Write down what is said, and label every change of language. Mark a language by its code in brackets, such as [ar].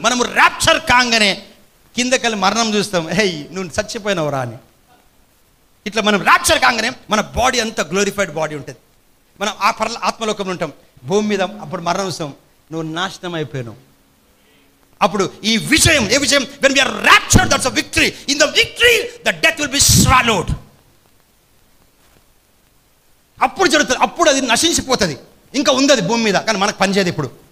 [te] మనము ర్యాప్చర్ కాగానే కిందకెళ్ళి మరణం చూస్తాం, నువ్వు చచ్చిపోయినవురా అని. ఇట్లా మనం ర్యాప్చర్ కాగానే మన బాడీ అంతా గ్లోరిఫైడ్ బాడీ ఉంటుంది. మనం ఆ ఆత్మలోకంలో ఉంటాం. భూమి మీద అప్పుడు మరణం చూస్తాం, నువ్వు నాశనం అయిపోయావు. అప్పుడు ఈ విజయం, ఏ విజయం? [en] when we are raptured, that's a victory. In the victory the death will be swallowed. [te] అప్పుడు జరుగుతుంది. అప్పుడు అది నశించిపోతుంది. ఇంకా ఉంది అది భూమి మీద, కానీ మనకు పనిచేయదు. ఇప్పుడు